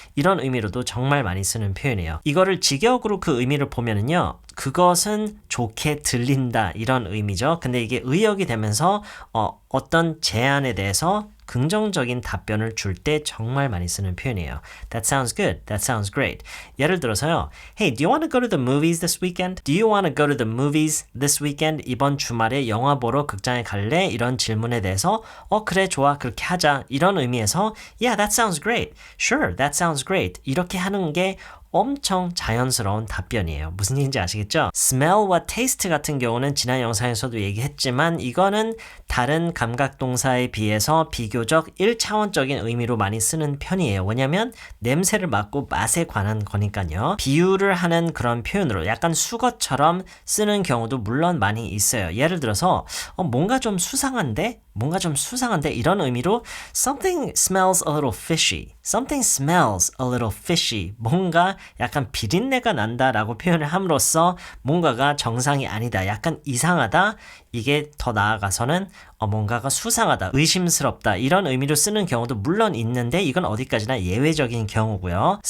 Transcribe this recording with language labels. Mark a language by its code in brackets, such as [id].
[ko] 이런 의미로도 정말 많이 쓰는 표현이에요. 이거를 직역으로 그 의미를 보면은요. 그것은 좋게 들린다 이런 의미죠. 근데 이게 의역이 되면서 어떤 제안에 대해서 긍정적인 답변을 줄 때 정말 많이 쓰는 표현이에요. [en] That sounds good. That sounds great. [ko] 예를 들어서요. [en] Hey, do you want to go to the movies this weekend? Do you want to go to the movies this weekend? [ko] 이번 주말에 영화 보러 극장에 갈래? 이런 질문에 대해서 그래 좋아 그렇게 하자. 이런 의미에서 [en] Yeah, that sounds great. Sure, that sounds great. [ko] 이렇게 하는 게 엄청 자연스러운 답변이에요. 무슨 얘기인지 아시겠죠? smell와 taste 같은 경우는 지난 영상에서도 얘기했지만 이거는 다른 감각동사에 비해서 비교적 1차원적인 의미로 많이 쓰는 편이에요. 왜냐면 냄새를 맡고 맛에 관한 거니까요. 비유를 하는 그런 표현으로 약간 수거처럼 쓰는 경우도 물론 많이 있어요. 예를 들어서 뭔가 좀 수상한데? 뭔가 좀 수상한데? 이런 의미로 [en] Something smells a little fishy. Something smells a little fishy. [ko] 뭔가 약간 비린내가 난다라고 표현을 함으로써 뭔가가 정상이 아니다. 약간 이상하다. 이게 더 나아가서는 뭔가가 수상하다, 의심스럽다 이런 의미로 쓰는 경우도 물론 있는데 이건 어디까지나 예외적인 경우고요.